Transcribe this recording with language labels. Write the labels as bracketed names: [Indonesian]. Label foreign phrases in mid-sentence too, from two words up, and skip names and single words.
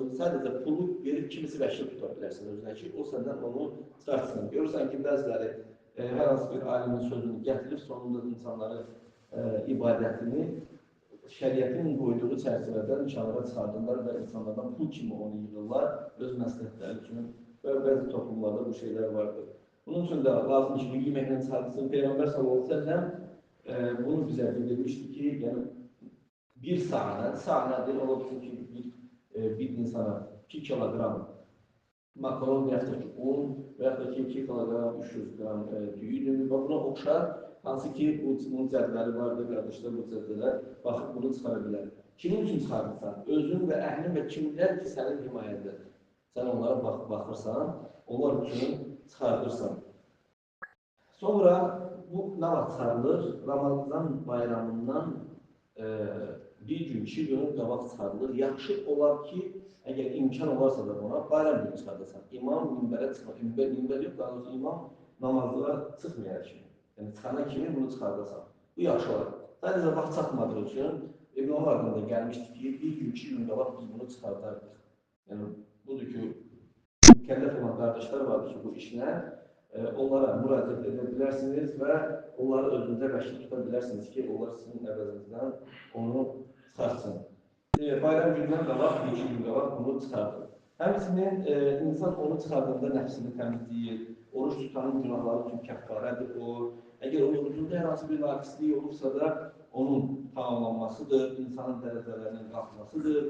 [Azerbaijani] Sadəcə pulu verib kimisi vəkil tuta bilərsən özünə ki, o səndən onu çıxartsın. Görürsən ki, bəziləri hər hansı bir alimin sözünü gətirib, sonunda insanları ibadətini şəriətin qoyduğu çərçivədən kənara çıxardırlar və insanlardan pul kimi onu yığırlar, öz məsləhətləri üçün ve bəzi toplumlarda bu şeyler vardır. [Turkish] Bunun için de lazım ki bu yemeklerin sadısını Peygamber [Arabic] صلى الله عليه وسلم [Turkish] bunu bize bildirmişti ki yani bir sahne değil olabilir ki bir insana 2 kilogram makaron veya da ki un veya da ki 2 kilogram 300 gram düyü ve [Azerbaijani] buna oxşar hansı ki bunun cədvəli vardır, qardaşlar bu cədvələr baxıb bunu çıxara bilər. Kimin üçün çıxarırsan? Özün və əhlin və kimlər ki sənin himayəndədir. Sen onlara baxırsan, onlar üçün çıxardırsan. Sonra bu ne vaxt çıxarılır? Ramazan bayramından bir gün, 2 gün qabaq çıxarılır. Yaxşı olar ki, əgər imkan olarsa da ona bayram günü çıxardasan. İmam minbərə çıxmır. Minbər yox, daha doğrusu imam namazlara çıxmayar kimi. Yəni çıxana kimi bunu çıxardasan. Bu yaxşı olar. Sadəcə vaxt çatmadığı üçün İbn Ömərdən də gəlmişdi ki, bir gün, 2 gün qabaq biz bunu çıxardardıq. Yəni budur ki, [Turkish] mükellef olan kardeşler vardır ki bu işine onlara müracaat edebilirsiniz ve onları özünüze vəkil tutabilirsiniz ki [Azerbaijani] onlar sizin əvəzinizdən onu çıxartsın. Bayram gündən qabaq, 2 gün qabaq bunu çıxardır. Həmçinin insan onu çıxardığında nəfsini təmizləyir, oruç tutanın günahları üçün kəffarədir o. Əgər o orucunda hər hansı bir naqislik olursa da onun tamamlanmasıdır, insanın dərəcələrinin qalxmasıdır.